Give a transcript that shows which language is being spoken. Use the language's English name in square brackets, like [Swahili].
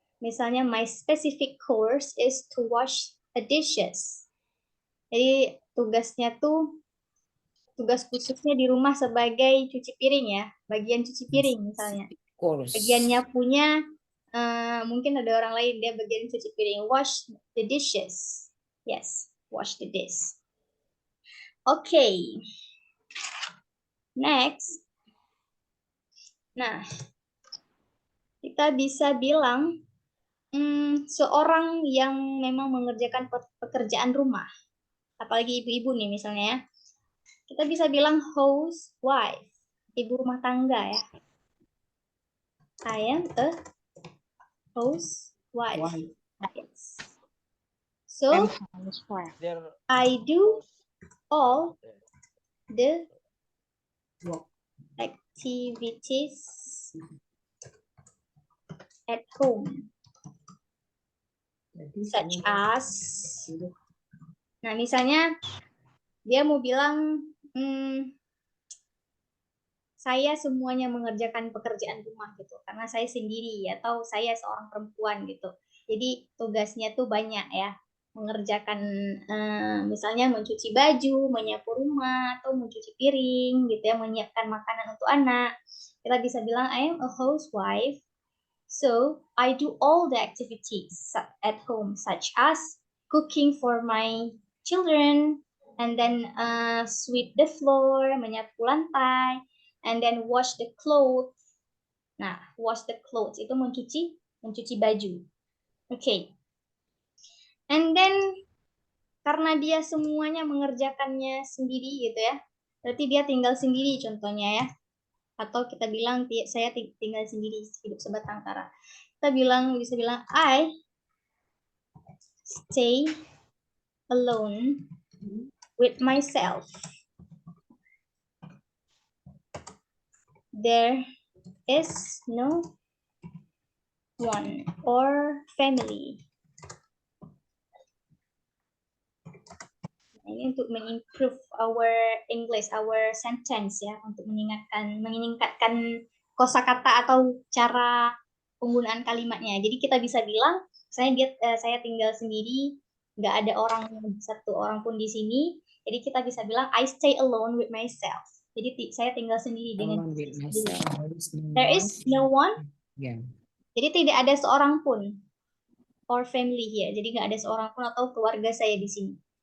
[Indonesian] Misalnya, [English] my specific course is to wash the dishes. [Indonesian] Jadi, tugasnya tuh tugas khususnya di rumah sebagai cuci piring ya, bagian cuci piring misalnya. Bagiannya punya mungkin ada orang lain dia bagian cuci piring, [English] wash the dishes. Yes. wash the dish. Okay. Next. [Indonesian] Nah, kita bisa bilang seorang yang memang mengerjakan pekerjaan rumah. Apalagi ibu-ibu nih misalnya ya. Kita bisa bilang housewife, ibu rumah tangga ya. [English] I am a housewife. Yes. So I do all the activities at home, such as. [Indonesian] Nah, misalnya dia mau bilang saya semuanya mengerjakan pekerjaan rumah gitu, karena saya sendiri atau saya seorang perempuan gitu. Jadi tugasnya tuh banyak ya, mengerjakan misalnya mencuci baju, menyapu rumah, atau mencuci piring gitu ya, menyiapkan makanan untuk anak. Kita bisa bilang [English] I am a housewife, so I do all the activities at home, such as cooking for my children, and then sweep the floor, [Indonesian] menyapu lantai, [English] and then wash the clothes. [Indonesian] Nah, [English] wash the clothes [Indonesian] itu mencuci baju. [English] Okay. And then [Indonesian] karena dia semuanya mengerjakannya sendiri gitu ya, berarti dia tinggal sendiri contohnya ya. Atau kita bilang saya tinggal sendiri, hidup sebatang kara. Kita bisa bilang [English] I stay alone with myself. There is no one or family. [Indonesian] Ini untuk mengimprove [English] our English, our sentence [Indonesian] ya, untuk meningkatkan kosakata atau cara penggunaan kalimatnya. Jadi kita bisa bilang saya tinggal sendiri, nggak ada satu orang pun di sini. Jadi kita bisa bilang [English] I stay alone with myself. [Indonesian] Jadi saya tinggal sendiri dengan diri sendiri. [English] There is no one. Yeah. [Indonesian] Jadi tidak ada seorang pun [English] or family here. [Indonesian] Jadi nggak ada seorang pun atau keluarga saya di sini.